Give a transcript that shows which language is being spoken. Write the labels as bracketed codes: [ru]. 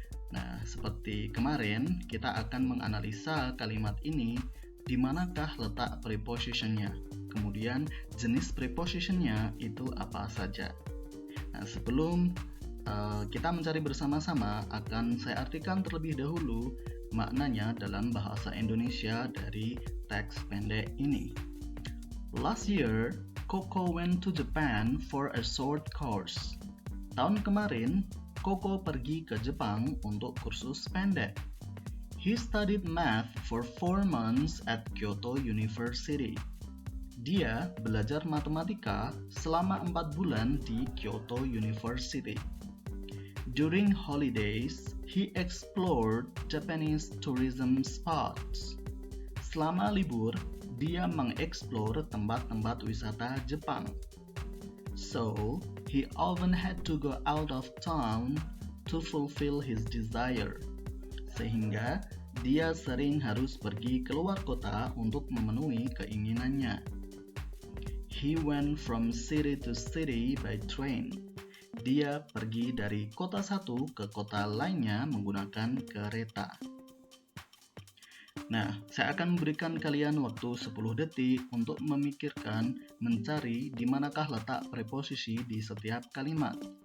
[id] Nah, seperti kemarin, kita akan menganalisa kalimat ini di manakah letak prepositionnya. Kemudian, jenis prepositionnya itu apa saja. Nah, sebelum kita mencari bersama-sama, akan saya artikan terlebih dahulu maknanya dalam bahasa Indonesia dari teks pendek ini. [en] Last year, Coco went to Japan for a short course. [id] Tahun kemarin, Coco pergi ke Jepang untuk kursus pendek. [en] He studied math for 4 months at Kyoto University. [id] Dia belajar matematika selama 4 bulan di Kyoto University. [en] During holidays, he explored Japanese tourism spots. [id] Selama libur, dia mengeksplor tempat-tempat wisata Jepang. [en] So, he often had to go out of town to fulfill his desire. [id] Sehingga, dia sering harus pergi keluar kota untuk memenuhi keinginannya. [en] He went from city to city by train. [id] Dia pergi dari kota satu ke kota lainnya menggunakan kereta. Nah, saya akan memberikan kalian waktu 10 detik untuk memikirkan, mencari di manakah letak preposisi di setiap kalimat.